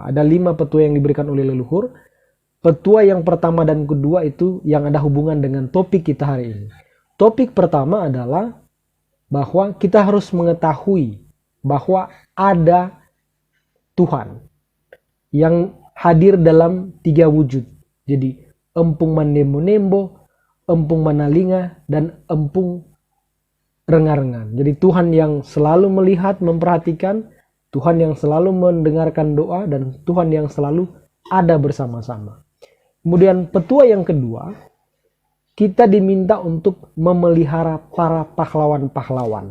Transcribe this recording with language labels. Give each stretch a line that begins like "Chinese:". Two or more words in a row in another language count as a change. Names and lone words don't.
Indonesian: Ada 5 petua yang diberikan oleh leluhur. Petua yang pertama dan kedua itu yang ada hubungan dengan topik kita hari ini. Topik pertama adalah bahwa kita harus mengetahui bahwa ada Tuhan yang hadir dalam 3 wujud. Jadi empung manembo-nembo, empung manalinga, dan empung rengar-rengar. Jadi Tuhan yang selalu melihat, memperhatikan, Tuhan yang selalu mendengarkan doa, dan Tuhan yang selalu ada bersama-sama. Kemudian petua yang kedua, kita diminta untuk memelihara para pahlawan-pahlawan.